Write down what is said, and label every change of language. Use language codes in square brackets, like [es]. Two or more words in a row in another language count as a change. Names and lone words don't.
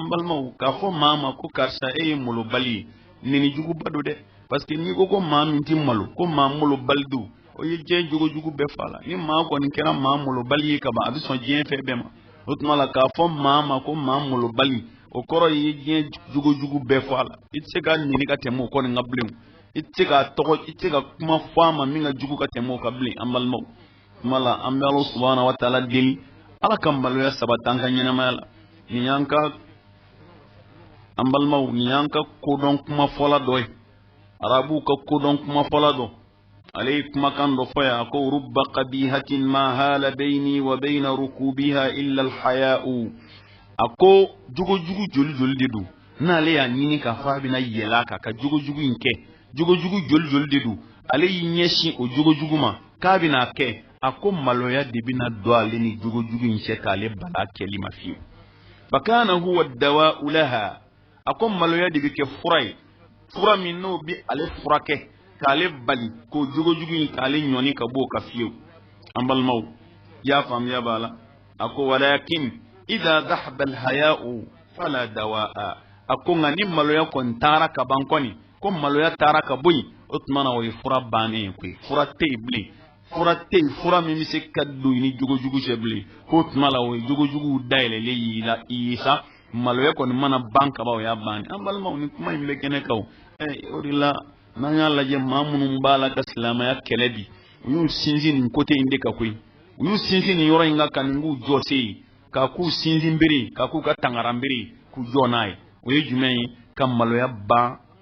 [bm] balimaw k'a fɔ maa ma ko karisa e ye malobali ye neni juguba don dɛ parce que n'i ko maa min tɛ malo ko maa malobali don o ye diɲɛ jogo jugu bɛɛ fa la ni maa kɔni kɛra maa malobali ye ka ban a bɛ sɔn diɲɛ fɛn bɛɛ ma o tuma la k'a fɔ maa ma ko maa malobali o kɔrɔ ye diɲɛ jogo jugu bɛɛ fɔ a la i tɛ se k'a ɲini ka tɛmɛ o kɔni ka bilen i tɛ se ka kuma fɔ a ma min ka jugu ka tɛmɛ o kan bilen an balimaw tuma la an bɛ ala [ar] سبحانه وتعالى [bm] deli ala ka maloya sabati an ka ɲɛnamaya la nin y'an ka an balimaw nin y'an ka kodɔn kuma fɔla dɔ ye arabuw ka kodɔn kuma fɔla dɔ ale ye kumakan dɔ fɔ yan ko [ar] رب قبيحة ما حال بيني وبين ركوبها إلا الحياء [bm] a ko jogojugu joli de don n'ale y'a ɲini k'a fɔ a bɛna yɛlɛ a kan ka jogojugu in kɛ jogojugu joli de don ale y'i ɲɛsin o jogojugu ma k'a bɛna kɛ a ko maloya de bɛna don ale ni jogojugu in cɛ k'ale bala kɛli ma fiyewu [ar] فكان هو دواء لها [bm] a ko maloya de bɛ kɛ fura ye fura min n'o bɛ ale furakɛ k'ale bali k'o jogojugu in k'ale ɲɔni ka bɔ o kan fiyewu an balimaw y'a faamuya b'a la a ko [ar] ولكن إذا ذهب الحياء فلا دواء [bm] a ko nka ni maloya kɔni taara ka ban kɔni ko maloya tara ka boyi o tumana o ye fura bannen koyi fura tɛ yen bilen fura tɛ yen fura min bɛ se ka don i ni jogojugu cɛ bilen k'o tuma la o ye jogojuguw dayɛlɛlen y'i la i ye sa maloya kɔni mana ban kaba o y'a bannen an balimaw ni kuma in bɛ kɛnɛ kan o de la n'an y'a lajɛ maa minnu b'a la ka silamɛya kɛlɛ bi u y'u sinsin nin côté in de kan koyi u y'u sinsin nin yɔrɔ in kan ka nin k'u jɔ se yen k'a k'u sinsin bere k'a k'u ka tangaran bere k'u jɔ n'a ye o ye jumɛn ye ka maloya ban